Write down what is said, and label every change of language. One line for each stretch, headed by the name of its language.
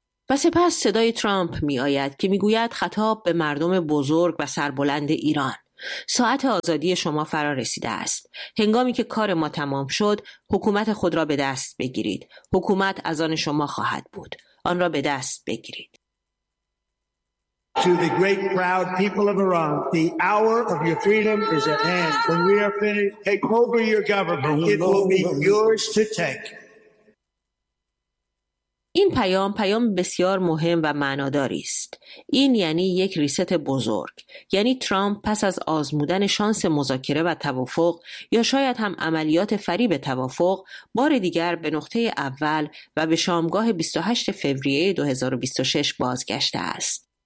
Persian: و سپس صدای ترامپ می آید که می گوید خطاب به مردم بزرگ و سربلند ایران. ساعت آزادی شما فرا رسیده است. هنگامی که کار ما تمام شد، حکومت خود را به دست بگیرید. حکومت از آن شما خواهد بود. آن را به دست بگیرید.
English: To the great proud people of Iran, the hour of your freedom is at hand. When we are finished, take over your government. It will be yours to take.
Persian: این پیام بسیار مهم و معناداری است. این یعنی یک ریست بزرگ. یعنی ترامپ پس از آزمودن شانس مذاکره و توافق یا شاید هم عملیات فریب توافق بار دیگر به نقطه اول و به شامگاه 28 فوریه 2026 بازگشته است.